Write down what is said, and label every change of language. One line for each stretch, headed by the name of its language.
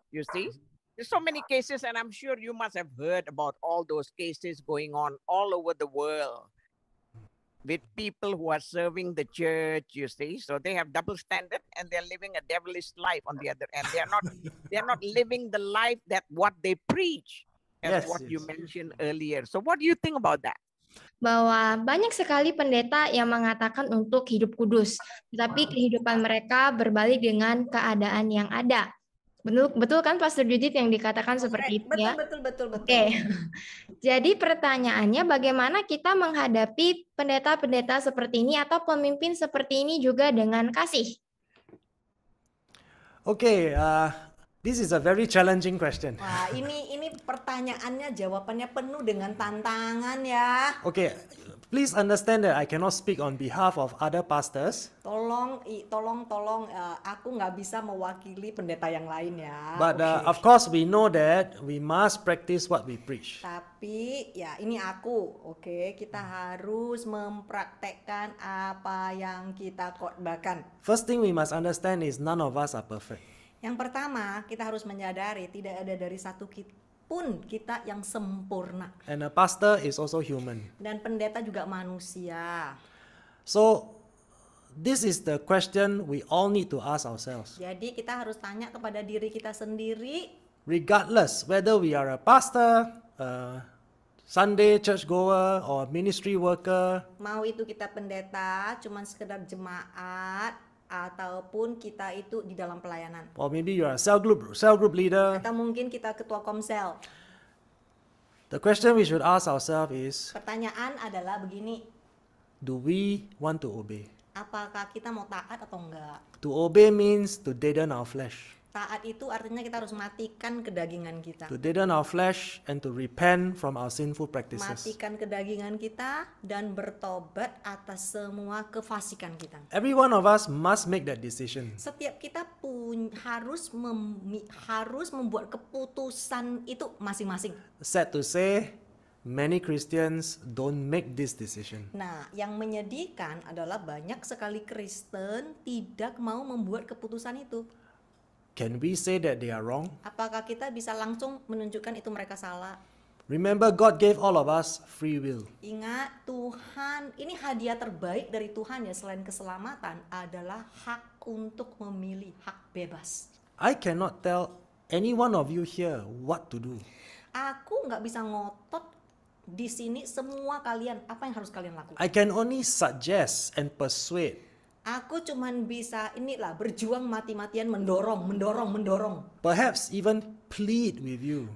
English: You see, there's so many cases, and I'm sure you must have heard about all those cases going on all over the world with people who are serving the church. You see, so they have double standard, and they're living a devilish life on the other end. They're not living the life that what they preach. As Yes, what you yes. mentioned earlier. So what do you think about that?
Indonesian: Bahwa banyak sekali pendeta yang mengatakan untuk hidup kudus, tetapi kehidupan mereka berbalik dengan keadaan yang ada. Betul kan Pastor Judith yang dikatakan seperti itu ya? Betul. Oke. Jadi pertanyaannya bagaimana kita menghadapi pendeta-pendeta seperti ini atau pemimpin seperti ini juga dengan kasih?
English: Okay, this is a very challenging question.
Indonesian: Wah, ini pertanyaannya jawabannya penuh dengan tantangan ya.
English: Okay, please understand that I cannot speak on behalf of other pastors,
Indonesian: Tolong, aku nggak bisa mewakili pendeta yang lain ya.
English: but
Indonesian: Oke.
English: of course we know that we must practice what we preach.
Indonesian: Tapi ya ini aku, oke, kita harus mempraktekkan apa yang kita khotbahkan.
English: First thing we must understand is none of us are perfect.
Indonesian: Yang pertama, kita harus menyadari tidak ada dari satu pun kita yang sempurna.
English: And a pastor is also human.
Indonesian: Dan pendeta juga manusia.
English: So this is the question we all need to ask ourselves.
Indonesian: Jadi kita harus tanya kepada diri kita sendiri,
English: Regardless whether we are a pastor, a Sunday churchgoer, or ministry worker,
Indonesian: mau itu kita pendeta, cuman sekedar jemaat, ataupun kita itu di dalam pelayanan.
English: or maybe you are a cell group leader.
Indonesian: Atau mungkin kita ketua komsel.
English: The question we should ask ourselves is,
Indonesian: Pertanyaan adalah begini,
English: do we want to obey?
Indonesian: apakah kita mau taat atau enggak?
English: To obey means to deaden our flesh.
Indonesian: Taat itu artinya kita harus matikan kedagingan kita.
English: To deaden our flesh and to repent from our sinful practices.
Indonesian: Matikan kedagingan kita dan bertobat atas semua kefasikan kita.
English: Every one of us must make that decision.
Indonesian: Setiap kita pun harus membuat keputusan itu masing-masing.
English: Sad to say, many Christians don't make this decision.
Indonesian: Nah, yang menyedihkan adalah banyak sekali Kristen tidak mau membuat keputusan itu.
English: Can we say that they are wrong?
Indonesian: Apakah kita bisa langsung menunjukkan itu mereka salah?
English: Remember, God gave all of us free will.
Indonesian: Ingat, Tuhan, ini hadiah terbaik dari Tuhan ya selain keselamatan adalah hak untuk memilih, hak bebas.
English: I cannot tell any one of you here what to do.
Indonesian: Aku nggak bisa ngotot di sini semua kalian apa yang harus kalian lakukan.
English: I can only suggest and persuade.
Indonesian: Aku cuman bisa inilah berjuang mati-matian mendorong.
English: perhaps even plead with you